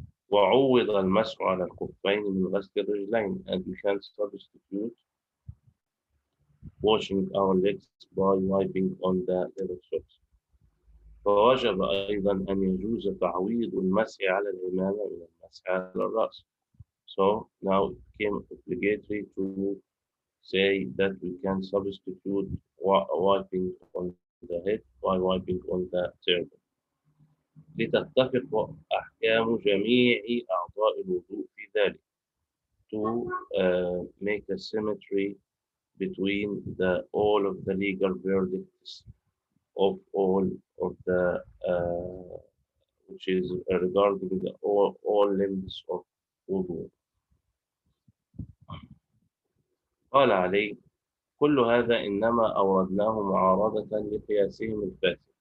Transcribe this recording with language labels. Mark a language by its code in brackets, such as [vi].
[ar] وعوض المسح على الخفين من غسل الرجلين, [en] and we can substitute washing our legs by wiping on the leather socks. [ar] فوجب أيضا أن يجوز تعويض المسح على العمامة من المسح على الرأس. [en] So now it became obligatory to say that we can substitute wiping on the head by wiping on the turban. [ar] لتتفق أحكام جميع أعضاء الوضوء في ذلك. [en] To make a symmetry between all of the legal verdicts of all of the which is regarding all limbs of wudu. [ar] قال علي كل هذا إنما أوردناه معارضة لقياسهم الفاسد.